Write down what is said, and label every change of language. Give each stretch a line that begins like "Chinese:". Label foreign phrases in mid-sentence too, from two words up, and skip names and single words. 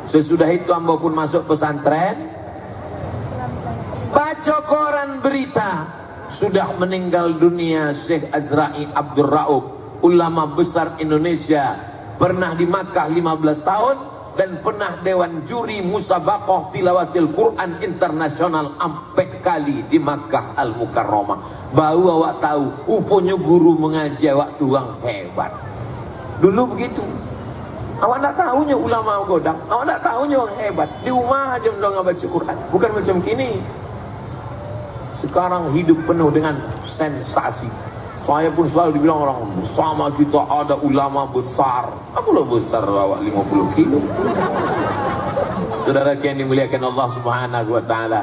Indonesian: Sesudah itu ambo pun masuk pesantren, baca koran berita sudah meninggal dunia Syekh Azra'i Abdul Raub, ulama besar Indonesia, pernah di Makkah 15 tahun, dan pernah dewan juri musabaqah tilawatil Quran internasional 4 kali di Makkah Al Mukarramah.
Minangkabau: Baru awak tahu uponya guru mengaji awak tuang hebat. Dulu begitu. Awak tak tahunya ulama godang, awak tak tahunya orang hebat.
Indonesian: Di rumah aja mendong baca Quran, bukan macam kini. Sekarang hidup penuh dengan sensasi. Saya pun selalu dibilang orang, bersama kita ada ulama besar. Aku lah besar bawa 50 kilo. Saudara yang dimuliakan Allah
Arabic: Subhanahu wa ta'ala.